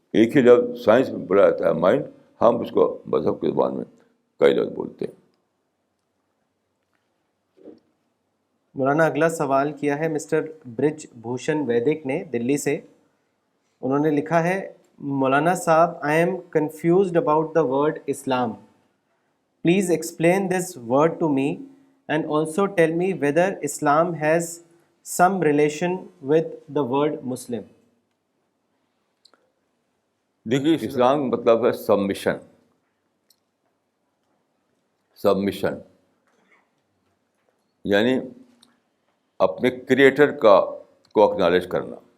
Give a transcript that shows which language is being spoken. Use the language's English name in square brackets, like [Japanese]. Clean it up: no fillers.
[Urdu] ایک ہی لفظ سائنس میں بولا جاتا ہے مائنڈ, ہم اس کو مذہب کی زبان میں کئی لفظ بولتے ہیں. مولانا اگلا سوال کیا ہے مسٹر برج بھوشن ویدک نے دلی سے. انہوں نے لکھا ہے, [English] مولانا صاحب, I am confused about the word Islam. Please explain this word to me and also tell me whether Islam has some relation with the word Muslim. [Urdu] دیکھیے, اسلام مطلب ہے سبمیشن. سبمیشن یعنی اپنے کریٹر کو اکنالج کرنا.